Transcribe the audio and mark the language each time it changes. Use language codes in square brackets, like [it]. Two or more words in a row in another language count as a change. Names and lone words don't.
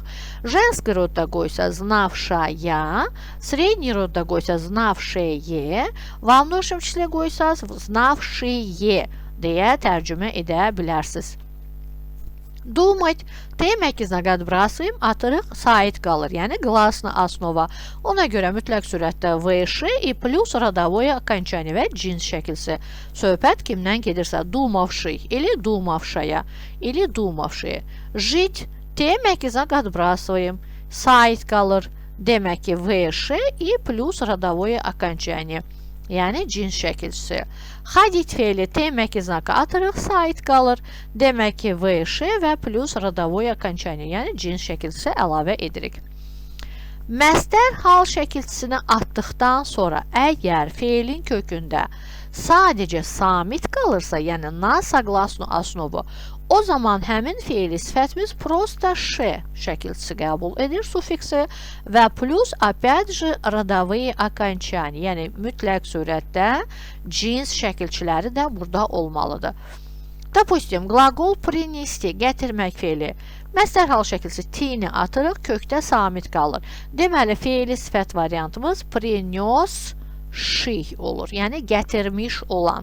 [ru] Женский rodda qoysa знавшая, средний rodda qoysa знавшее, во множественном числе qoysa знавшие [az] deyə tərcümə edə bilərsiniz. [ru] Думать, Т-мягкого знака отбрасываем, [az] atırıq, sait qalır. Yəni, [ru] glasna основа. [az] Ona görə mütləq surətdə [ru] выше и плюс родовое окончание [az] və cins şəkilsi. Söhbət kimdən gedirsə, [ru] думавший или думавшая или думавшие. Жить, Т-мягкого знака отбрасываем, [az] sait qalır. Demək ki, [ru] VŞ и плюс родовое окончание. [az] Yəni cins şəkilçisi. Ходить feili [ru] Т-мягкий знак [az] atırıq, sait qalır. Demək ki, VŞ və plus [ru] родовое окончание, [az] yəni cins şəkilçisi əlavə edirik. Məstər hal şəkilçisini atdıqdan sonra əgər feilin kökündə sadəcə samit qalırsa, yəni [ru] na согласно основу, [az] o zaman həmin feili sifətimiz просто ş şəkilçisi qəbul edir, sufiksi və plus [ru] опять же родовые окончания, [az] yəni mütləq surətdə cins şəkilçiləri də burada olmalıdır. [ru] Допустим, qlaqol принести, [az] gətirmək feili. Məstər hal şəkilçisi t-ni atırıq, kökdə samit qalır. Deməli, feili sifət variantımız принес olur, yəni gətirmiş olan.